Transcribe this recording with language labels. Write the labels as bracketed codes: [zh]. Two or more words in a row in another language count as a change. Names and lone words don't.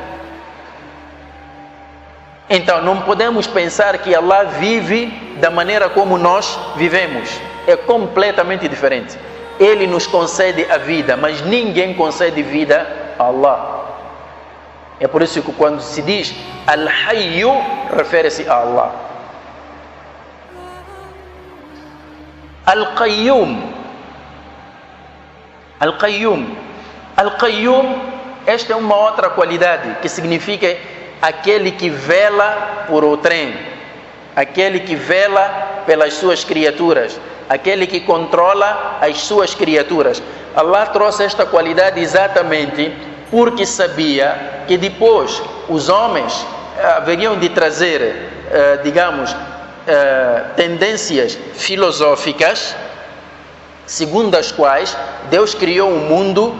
[pt] Então não podemos pensar que Allah vive da maneira como nós vivemos. É completamente diferente. Ele nos concede a vida, mas ninguém concede vida a Allah. É por isso que quando se diz Al-Hayyu, refere-se a Allah. Al-Qayyum. Al-Qayyum. Al-Qayyum, esta é uma outra qualidade que significa aquele que vela por outrem, aquele que vela pelas suas criaturas, aquele que controla as suas criaturas. Allah trouxe esta qualidade exatamente porque sabia que depois os homens haveriam de trazer, tendências filosóficas, segundo as quais Deus criou o mundo.